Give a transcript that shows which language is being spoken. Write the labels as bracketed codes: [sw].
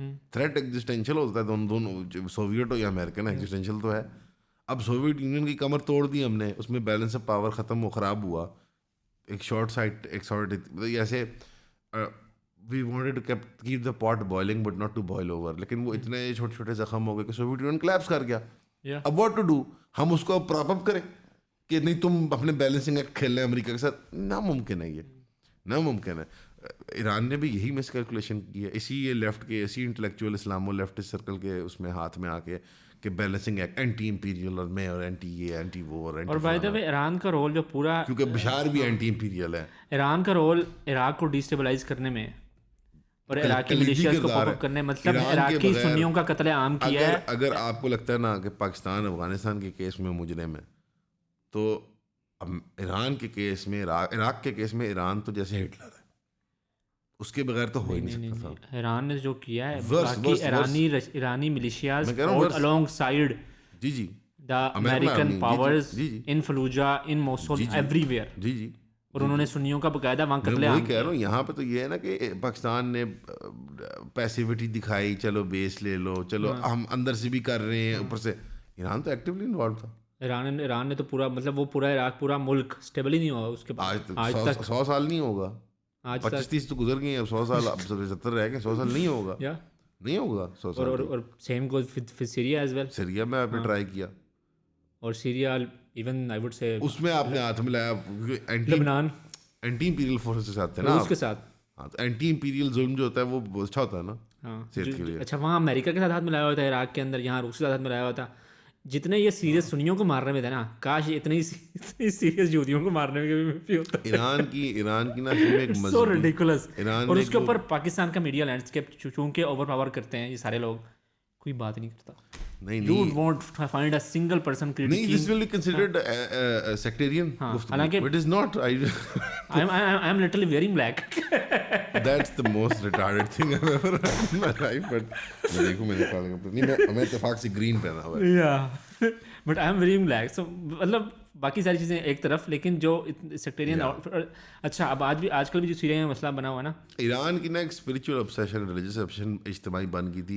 [ur] Threat existential ہوتا ہے دونوں سوویٹ ہو یا امریکن ایگزسٹینشیل تو ہے. اب سوویٹ یونین کی کمر توڑ دی ہم نے اس میں بیلنس آف پاور ختم ہو خراب ہوا. ایک شارٹ ایسے [en] we wanted to keep the pot boiling but not to boil over. [ur] لیکن وہ اتنے چھوٹے چھوٹے زخم ہو گئے کہ سوویٹ یونین کلیپس کر گیا. اب [en] what to do [ur] ہم اس کو پراپ اپ کریں کہ نہیں تم اپنے بیلنسنگ ایکٹ کھیل رہے ہیں امریکہ کے ساتھ. ناممکن ہے یہ ناممکن ہے. ایران نے بھی یہی مس کیلکولیشن کی ہے اسی یہ لیفٹ کے اسی انٹلیکچوئل اسلام و لیفٹ سرکل کے اس میں ہاتھ میں آ کے کہ بیلنسنگ ایکٹ اینٹی امپیریل اور میں اور اینٹی یہ اینٹی وہ اور بائی دا وے ایران کا رول جو پورا کیونکہ بشار بھی اینٹی امپیریل ہے. ایران کا رول عراق کو ڈیسٹیبلائز کرنے میں اور عراقی ملیشیاز کو پاپ اپ کرنے مطلب عراقی سنیوں کا قتل عام کیا ہے. اگر آپ کو لگتا ہے نا کہ پاکستان افغانستان کے کیس میں مجرم ہے تو ایران کے کیس میں عراق کے کیس میں ایران تو جیسے ہٹلر ہے اس کے بغیر تو ہو ہی نہیں سکتا تھا. ایران نے جو کیا ہے باقی ایرانی ملیشیاز [en] along side the American powers in Fallujah in Mosul everywhere. [ur] جی اور انہوں نے سنیوں کا باقاعدہ وہاں قتل عام کہہ رہا ہوں. یہاں پہ تو یہ ہے نا کہ پاکستان نے پیسیوٹی دکھائی چلو بیس لے لو چلو ہم اندر سے بھی کر رہے ہیں اوپر سے. ایران تو ایکٹیولی انوالو تھا. ایران نے تو پورا مطلب وہ پورا عراق پورا ملک اسٹیبل ہی نہیں ہوا اس کے بعد آج تک 100 سال نہیں ہوگا. 25-30 تو گزر گئے ہیں اب 100 سال اب 70 رہ گئے 100 سال نہیں ہوگا نہیں ہوگا 100 سال. اور [en] Same goes with Syria as well. [ur] Syria میں آپ نے ٹرائی کیا [en] اور Syria even I would سے [ur] اس میں آپ نے ہاتھ ملایا لبنان اینٹی امپیریل فورسز کے ساتھ تھے نا اس کے ساتھ. ہاں تو اینٹی امپیریل ظلم جو ہوتا ہے وہ اچھا ہوتا ہے نا صحت کے لیے. اچھا وہاں امریکہ کے ساتھ ہاتھ ملایا ہوا تھا عراق کے اندر یہاں روس کے ساتھ ہاتھ ملایا ہوا تھا. جتنے یہ سیریس سنیوں کو مارنے میں تھے نا کاش اتنی سیریس یہودیوں کو مارنے میں بھی ہوتا. ایران کی نا ایک [en] So ridiculous. [ur] اور اس کے اوپر پاکستان کا میڈیا لینڈسکیپ چونکہ اوور پاور کرتے ہیں یہ سارے لوگ کوئی بات نہیں کرتا. [en] You won't find a single person critiquing. [ur] نہیں, [en] this will be considered sectarian. [ur] حالانکہ [en] it is not. I'm literally wearing black. That's the most retarded thing I've ever heard in my life. But [ur] میں دیکھوں میں نکالیں گا نہیں میں اتفاق سے گرین پہنا ہوا ہے. [en] Yeah. But I'm wearing black. So [ur] مطلب باقی ساری چیزیں ایک طرف لیکن جو سیکٹیرین. اچھا اب آج کل بھی جو سیریا میں مسئلہ بنا ہوا ہے نا ایران کی نا ایک اسپریچول obsession ریلیجیس obsession اجتماعی بن گئی تھی